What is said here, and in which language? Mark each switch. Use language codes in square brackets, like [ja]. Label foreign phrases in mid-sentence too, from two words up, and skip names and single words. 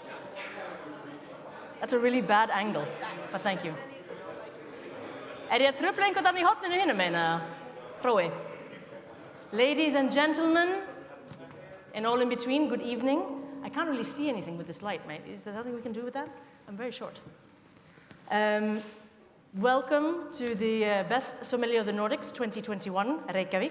[en] That's a really bad angle, but thank you. [is] Ég að trufla einhvern annan í horninu hinum megin eða? Prófi. [en] Ladies and gentlemen, and all in between, good evening. I can't really see anything with this light, mate. Is there something we can do with that? I'm very short. Welcome to the Best Sommelier of the Nordics 2021, Reykjavík.